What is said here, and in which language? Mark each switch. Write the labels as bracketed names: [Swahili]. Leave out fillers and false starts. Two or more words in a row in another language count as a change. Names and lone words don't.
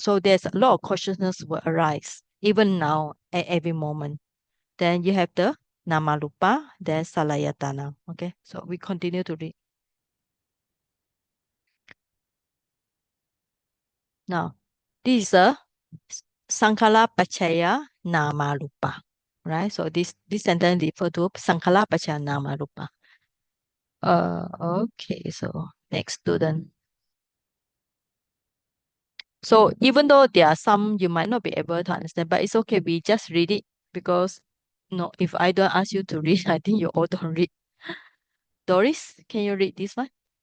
[English] So there's a lot of consciousness will arise even now at every moment. Then you have the namarupa, then salayatana. Okay, so we continue to read. Now, this is a [Pali] sankhara pachaya namarupa. [English] Right? So this sentence refer to [Pali] sankhara pachaya namarupa. [English] Okay, so next student. So even though there are some you might not be able to understand, but it's okay. We just read it because no, if I don't ask you to read, I think you all don't read. Doris, can you read this one?